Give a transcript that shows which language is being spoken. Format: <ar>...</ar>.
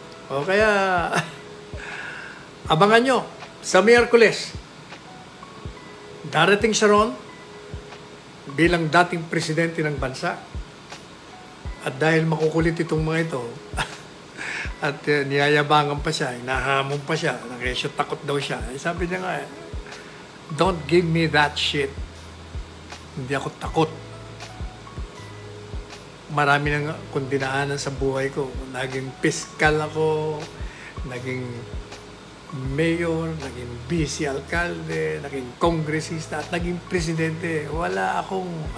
<tl>Kaya abangan nyo sa Miyerkules. Darating siya ron bilang dating presidente ng bansa. At dahil makukulit itong mga ito, at niyayabangan pa siya, hinahamon pa siya, nakesyo takot daw siya. Sabi niya nga,</tl> <en>don't give me that shit.</en> <tl>Hindi ako takot. Marami nang kundinaanan sa buhay ko. Naging piskal ako, naging mayor, naging vice alkalde, naging kongresista, at naging presidente. Wala akong...</tl>